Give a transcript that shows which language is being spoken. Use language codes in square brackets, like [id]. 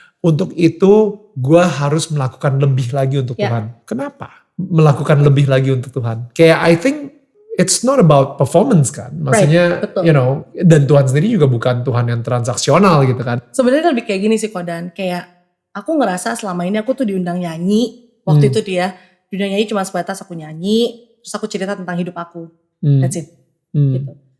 [id] Untuk itu gue harus melakukan lebih lagi untuk Tuhan. Kenapa? Melakukan lebih lagi untuk Tuhan. Kayak [en] I think it's not about performance [id] kan. Maksudnya, [en] you know, [id] dan Tuhan sendiri juga bukan Tuhan yang transaksional gitu kan. Sebenarnya lebih kayak gini sih Kodan. Kayak aku ngerasa selama ini aku tuh diundang nyanyi. Waktu itu dia diundang nyanyi cuma sebatas aku nyanyi. Terus aku cerita tentang hidup aku. [en] That's it. [id] Gitu.